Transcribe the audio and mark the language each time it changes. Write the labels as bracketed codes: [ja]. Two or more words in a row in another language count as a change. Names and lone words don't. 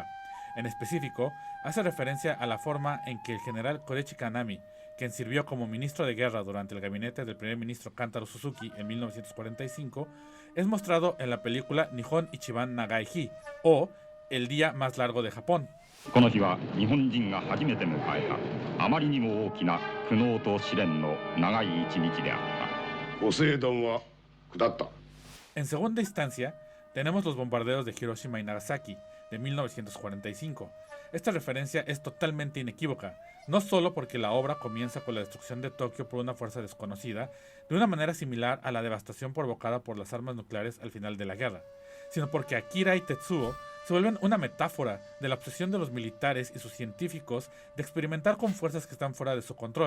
[es] En específico, hace referencia a la forma en que el general Korechi Kanami, quien sirvió como ministro de guerra durante el gabinete del primer ministro Kantaro Suzuki en 1945, es mostrado en la película Nihon Ichiban Nagai Hi, o El día más largo de Japón. [ja] この日は日本人が初めて迎えたあまりにも大きな苦悩と試練の長い一日であった。ポセイドンは下った。 [es] En segunda instancia, tenemos los bombardeos de Hiroshima y Nagasaki, de 1945. Esta referencia es totalmente inequívoca, no solo porque la obra comienza con la destrucción de Tokio por una fuerza desconocida, de una manera similar a la devastación provocada por las armas nucleares al final de la guerra, sino porque Akira y Tetsuo se vuelven una metáfora de la obsesión de los militares y sus científicos de experimentar con fuerzas que están fuera de su control.